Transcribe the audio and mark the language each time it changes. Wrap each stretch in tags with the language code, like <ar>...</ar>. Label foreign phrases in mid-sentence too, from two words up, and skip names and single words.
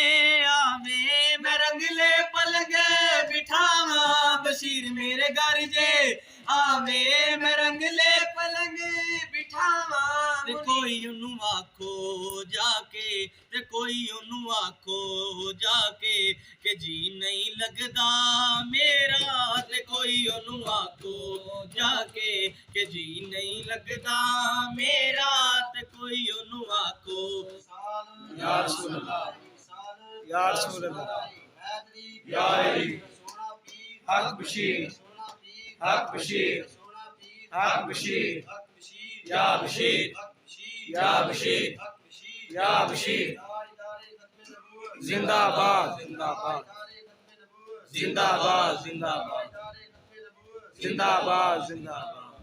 <pa>ਆਵੇ ਮੈਂ ਰੰਗਲੇ ਪਲੰਗ ਬਿਠਾਵਾ ਬਸ਼ੀਰ ਮੇਰੇ ਘਰ ਜੇ ਆਵੇ ਮੈਂ ਰੰਗਲੇ ਪਲੰਗ ਬਿਠਾਵਾ ਤੇ ਕੋਈ ਓਨੂੰ ਆਖੋ ਜਾਕੇ ਤੇ ਕੋਈ ਓਨੂੰ ਆਖੋ ਜਾਕੇ ਕੇ ਜੀ ਨਹੀਂ ਲਗਦਾ ਮੇਰਾ ਤੇ ਕੋਈ ਓਨੂੰ ਆਖੋ ਜਾਕੇ ਕੇ ਜੀ ਨਹੀਂ ਲਗਦਾ ਮੇਰਾ ਤੇ ਕੋਈ ਓਨੂੰ ਆਖੋ</pa> <ar>يا رسول الله يا رسول الله يا علي</ar> <pa>ਹਕ ਬਸ਼ੀਰ ਹਕ ਬਸ਼ੀਰ ਹਕ ਬਸ਼ੀਰ ਯਾ ਬਸ਼ੀਰ ਯਾ ਬਸ਼ੀਰ ਯਾ ਬਸ਼ੀਰ ਜ਼ਿੰਦਾਬਾਦ ਜ਼ਿੰਦਾਬਾਦ ਜ਼ਿੰਦਾਬਾਦ ਜ਼ਿੰਦਾਬਾਦ ਜ਼ਿੰਦਾਬਾਦ ਜ਼ਿੰਦਾਬਾਦ।</pa>